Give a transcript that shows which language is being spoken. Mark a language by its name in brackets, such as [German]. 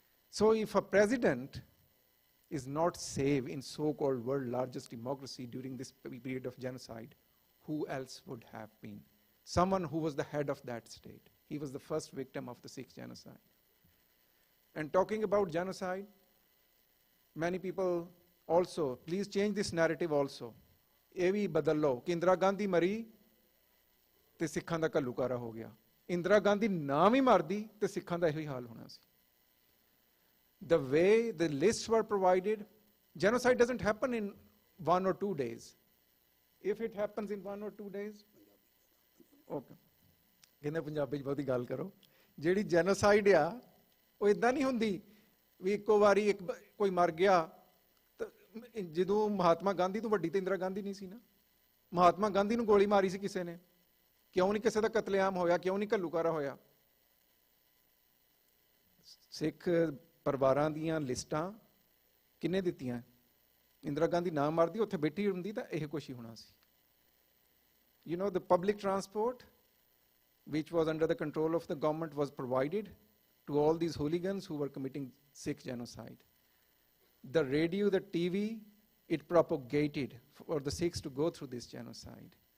[English] So if a president is not safe in so-called world largest democracy during this period of genocide, who else would have been? Someone who was the head of that state. He was the first victim of the Sikh genocide. And talking about genocide, many people also, please change this narrative also. [Punjabi] ਇਹ ਵੀ ਬਦਲ ਲਓ ਕਿ ਇੰਦਰਾ ਗਾਂਧੀ ਮਰੀ ਤੇ ਸਿੱਖਾਂ ਦਾ ਘੱਲੂਕਾਰਾ ਹੋ ਗਿਆ। ਇੰਦਰਾ ਗਾਂਧੀ ਨਾ ਵੀ ਮਰਦੀ ਤੇ ਸਿੱਖਾਂ ਦਾ ਇਹੀ ਹਾਲ ਹੋਣਾ ਸੀ। [English] The way the lists were provided, genocide doesn't happen in 1 or 2 days. If it happens in 1 or 2 days, okay. [Punjabi] ਕਹਿੰਦੇ ਪੰਜਾਬੀ ਚ ਬਹੁਤੀ ਗੱਲ ਕਰੋ। ਜਿਹੜੀ ਜੈਨੋਸਾਈਡ ਆ ਉਹ ਇਦਾਂ ਨਹੀਂ ਹੁੰਦੀ ਵੀ ਇੱਕੋ ਵਾਰੀ ਕੋਈ ਮਰ ਗਿਆ। ਜਦੋਂ ਮਹਾਤਮਾ ਗਾਂਧੀ ਤੋਂ ਵੱਡੀ ਤੇ ਇੰਦਰਾ ਗਾਂਧੀ ਨਹੀਂ ਸੀ ਨਾ। ਮਹਾਤਮਾ ਗਾਂਧੀ ਨੂੰ ਗੋਲੀ ਮਾਰੀ ਸੀ ਕਿਸੇ ਨੇ, ਕਿਉਂ ਨਹੀਂ ਕਿਸੇ ਦਾ ਕਤਲੇਆਮ ਹੋਇਆ, ਕਿਉਂ ਨਹੀਂ ਘੱਲੂਕਾਰਾ ਹੋਇਆ? ਸਿੱਖ ਪਰਿਵਾਰਾਂ ਦੀਆਂ ਲਿਸਟਾਂ ਕਿੰਨੇ ਦਿੱਤੀਆਂ? ਇੰਦਰਾ ਗਾਂਧੀ ਨਾ ਮਰਦੀ ਉੱਥੇ ਬੈਠੀ ਹੁੰਦੀ ਤਾਂ ਇਹ ਕੁਛ ਹੀ ਹੋਣਾ ਸੀ। [English] You know, the public transport, which was under the control of the government, was provided to all these hooligans who were committing Sikh genocide. The radio, the TV, it propagated for the Sikhs to go through this genocide.